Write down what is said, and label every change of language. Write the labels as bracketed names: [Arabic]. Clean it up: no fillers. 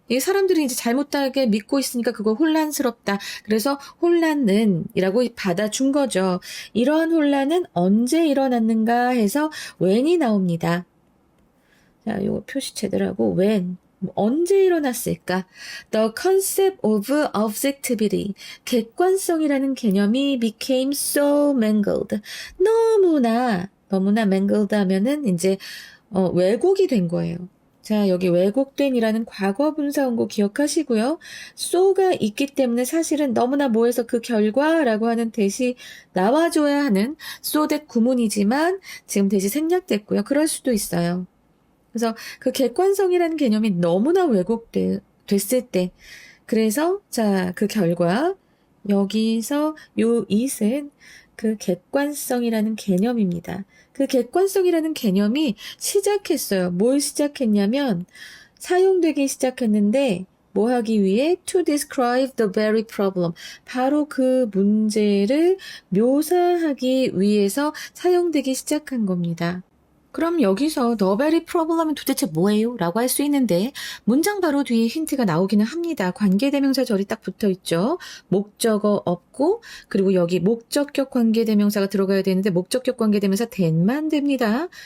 [Korean] 이 사람들이 이제 잘못하게 믿고 있으니까 그거 혼란스럽다. 그래서 혼란은 이라고 받아준 거죠. 이러한 혼란은 언제 일어났는가 해서 when이 나옵니다. 자, 요거 표시 제대로 하고 when, 언제 일어났을까? [English] The concept of objectivity, [Korean] 객관성이라는 개념이 [English] became so mangled. [Korean] 너무나 mangled 하면은 이제 왜곡이 된 거예요. 자, 여기 왜곡된이라는 과거 분사원고 기억하시고요. so가 있기 때문에 사실은 너무나 뭐해서 그 결과라고 하는 대시 나와줘야 하는 so that 구문이지만 지금 대시 생략됐고요. 그럴 수도 있어요. 그래서 그 객관성이라는 개념이 너무나 왜곡됐을 때, 그래서 자, 그 결과 여기서 요 it은 그 객관성이라는 개념입니다. 그 객관성이라는 개념이 시작했어요. 뭘 시작했냐면 사용되기 시작했는데 뭐 하기 위해? [English] To describe the very problem. [Korean] 바로 그 문제를 묘사하기 위해서 사용되기 시작한 겁니다. 그럼 여기서 [English] the very problem [Korean] 은 도대체 뭐예요? 라고 할 수 있는데 문장 바로 뒤에 힌트가 나오기는 합니다. 관계대명사 절이 딱 붙어있죠. 목적어 없고 그리고 여기 목적격 관계대명사가 들어가야 되는데 목적격 관계대명사 then만 됩니다.